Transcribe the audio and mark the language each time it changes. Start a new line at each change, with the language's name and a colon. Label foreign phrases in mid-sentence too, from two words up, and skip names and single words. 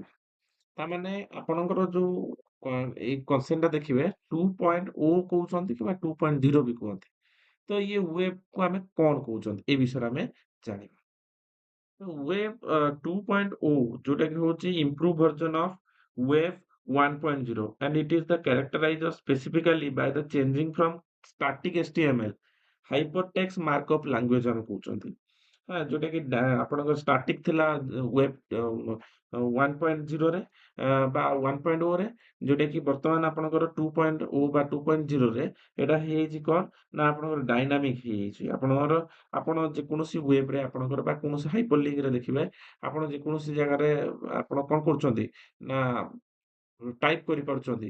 Odia: ତାମାନେ ଆପଣଙ୍କର ଯୋଉ ଏଇ କ୍ୱେଶ୍ଚନଟା ଦେଖିବେ, 2.0 କହୁଛନ୍ତି କିମ୍ବା 2.0 ବି କୁହନ୍ତି, ତ ଇଏ ୱେବକୁ ଆମେ କ'ଣ କହୁଛନ୍ତି, ଏ ବିଷୟରେ ଆମେ ଜାଣିବା. ୱେବ୍ 2.0 ଯୋଉଟାକି ହେଉଛି
English: improve version of web 1.0 and it is the characterized specifically by the changing from static HTML hypertext markup language
Odia: ଆମେ କହୁଛନ୍ତି, ଯୋଉଟାକି ଆପଣଙ୍କର ଷ୍ଟାଟିକ ଥିଲା ୱେବ୍ 1.0ରେ ବା 1.0ରେ, ଯୋଉଟାକି ବର୍ତ୍ତମାନ ଆପଣଙ୍କର 2.0 ବା 2.0ରେ ଏଇଟା ହେଇଯାଇଛି କ'ଣ, ନା ଆପଣଙ୍କର ଡାଇନାମିକ ହେଇଯାଇଛି. ଆପଣ ଯେକୌଣସି ୱେବରେ ଆପଣଙ୍କର ବା କୌଣସି ହାଇପରଲିଙ୍କରେ ଦେଖିବେ, ଆପଣ ଯେକୌଣସି ଜାଗାରେ ଆପଣ କ'ଣ କରୁଛନ୍ତି ନା ଟାଇପ୍ କରିପାରୁଛନ୍ତି।